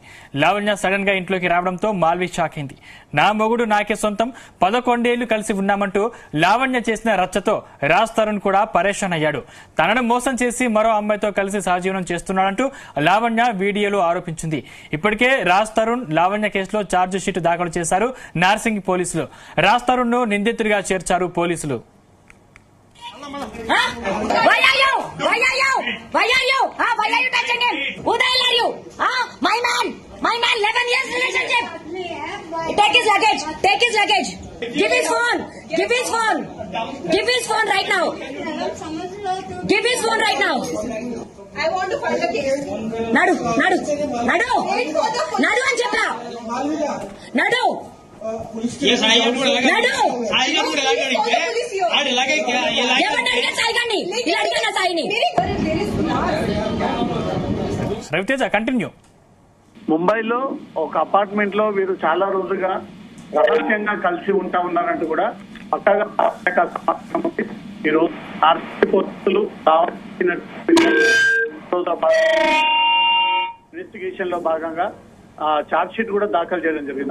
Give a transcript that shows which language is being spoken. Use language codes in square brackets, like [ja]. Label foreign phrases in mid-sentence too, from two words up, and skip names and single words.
[te] లావణ్య సడన్ గా ఇంట్లోకి రావడంతో మాల్వి షాక్ అయింది. నా మొగుడు నాకే సొంతం, 11 ఏళ్లు కలిసి ఉన్నామంటూ లావణ్య చేసిన రచ్చతో రాజ్ తరుణ్ కూడా పరేషాన్ అయ్యాడు. తనను మోసం చేసి మరో అమ్మాయితో కలిసి సహజీవనం చేస్తున్నాడంటూ లావణ్య వీడియోలో ఆరోపించింది. ఇప్పటికే రాజ్ తరుణ్ లావణ్య కేసులో [en] charge sheet [te] దాఖలు చేశారు నార్సింగి పోలీసులు. రాజ్ తరుణ్ ను నిందితుడిగా చేర్చారు పోలీసులు. [en] Why are you touching him? Who the hell are you? My man, 11 years relationship. Take his luggage. Give his phone right now. Give his phone right now. I want to file a case. [te] Nadu అని చెప్పా. Nadu. ये साई కూడా లాగడితే ఆడి లాగైతే ఏమన్నా అడిగా సాయి గాని ఇలా అడిగానా సాయిని. రవితేజ, కంటిన్యూ. ముంబైలో ఒక అపార్ట్మెంట్ లో వీరు చాలా రోజుగా రహస్యంగా కలిసి ఉంటా ఉన్నారంటూ కూడా పక్కగా ఈ రోజు ఆర్థిక పోలీసులు ఇన్వెస్టిగేషన్ లో భాగంగా [en] charge sheet [te] కూడా దాఖలు చేయడం జరిగింది.